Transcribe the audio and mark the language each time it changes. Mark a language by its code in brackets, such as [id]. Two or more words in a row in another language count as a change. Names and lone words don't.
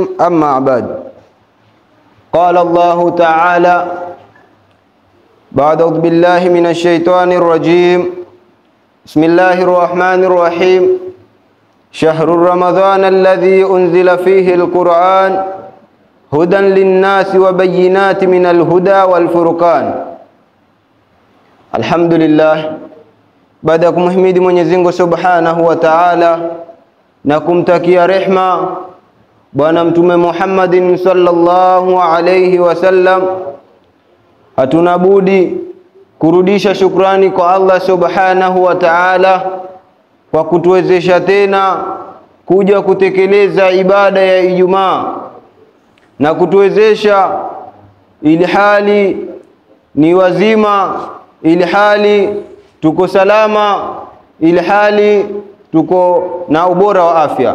[ar] أما بعد، قال الله تعالى بعد أعوذ بالله من الشيطان الرجيم. بسم الله الرحمن الرحيم. شهر رمضان الذي أنزل فيه القرآن هدى للناس وبينات من الهدى والفرقان. الحمد لله. [sw] Baada ya kumhimidi Mwenyezi Mungu [ar] سبحانه وتعالى [sw] na kumtakia rehma Bwana Mtume Muhammadin [ar] صلى الله عليه وسلم, [sw] hatuna budi kurudisha shukrani kwa Allah [ar] سبحانه وتعالى [sw] kwa kutuwezesha tena kuja kutekeleza ibada ya Ijumaa na kutuwezesha ili hali ni wazima, ili hali tuko salama, ili hali tuko na ubora wa afya.